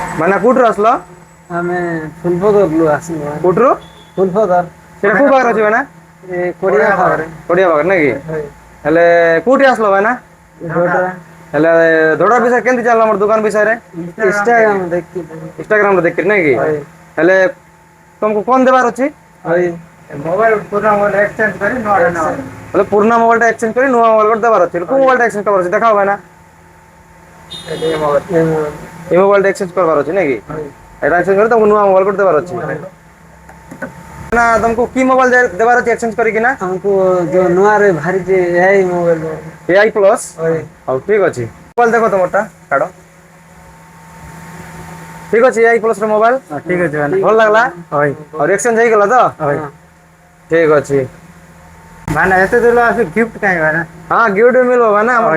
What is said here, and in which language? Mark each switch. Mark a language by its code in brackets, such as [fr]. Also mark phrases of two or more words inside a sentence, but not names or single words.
[bn] মানে কোটରୁ আসলো [or] ଆମେ ଫୁଲପଦରରୁ ଆସିଲୁ ଭାଇ। କୋଟରୁ ଫୁଲପଦର ସେଟା କୋଉ ପାଖରେ ଅଛି ଭାଇନା ଏ କୋଡ଼ିଆ ପାଖରେ କୋଡ଼ିଆ ପାଖରେ ନାଇଁ କି ଭାଇ ହେଲେ କୋଉଠି ଆସିଲ ଭାଇନା ଯୋଉଟା ହେଲେ ଧୋଡା ବିଷୟ କେମିତି ଚାଲିଲା ଆମର ଦୋକାନ ବିଷୟରେ ଇନଷ୍ଟାଗ୍ରାମ ଦେଖିଥିଲି ଇନଷ୍ଟାଗ୍ରାମରେ ଦେଖିଥିଲି ନାଇଁ କି ଭାଇ ହେଲେ ତମକୁ କଣ ଦେବାର ଅଛି ଭାଇ ମୋବାଇଲ ପୁରୁଣା ମୋବାଇଲ ଏକ୍ସଚେଞ୍ଜ କରି ନୂଆ ନେବା। ବୋଲେ ପୁରୁଣା ମୋବାଇଲଟା ଏକ୍ସଚେଞ୍ଜ କରି ନୂଆ ମୋବାଇଲ ଗୋଟେ ଦେବାର ଅଛି କୋଉ ମୋବାଇଲଟା ଏକ୍ସଚେଞ୍ଜ କରିବାର ଅଛି ଦେଖାଅ ଭାଇନା ଏ ମୋବାଇଲ ଏ ମୋ- [bn] এই মোবাইলটা এক্সচেঞ্জ করবার আছে নাকি [or] ଭାଇ [bn] এটা এক্সচেঞ্জ করে তোমাকে নয়া মোবাইল করতে দেবার আছে না তোমাকে কি মোবাইল দেবার আছে এক্সচেঞ্জ করি কিনা [or] ଆମକୁ ଯୋଉ ନୂଆରେ ବାହାରିଛି ଏଆଇ ମୋବାଇଲ এআই প্লস ଭାଇ ହଉ ଠିକ ଅଛି ମୋବାଇଲ ଦେଖ ତମରଟା ଛାଡ଼ ଠିକ ଅଛି ଏଆଇ ପ୍ଲସ ର ମୋବାଇଲ ଠିକ ଅଛି ଭାଇ ଭଲ ଲାଗଲା ହଇ ଆଉ ଏକ୍ସଚେଞ୍ଜ ହେଇଗଲା ତ ହଇ ଠିକ ଅଛି ଭାଇନା ଏତେ ଦୂର ଆସି ଗିଫ୍ଟ କାହିଁ ଭାଇନା ହଁ ଗିଫ୍ଟ ବି ମିଳିବ ମାନେ ଆମ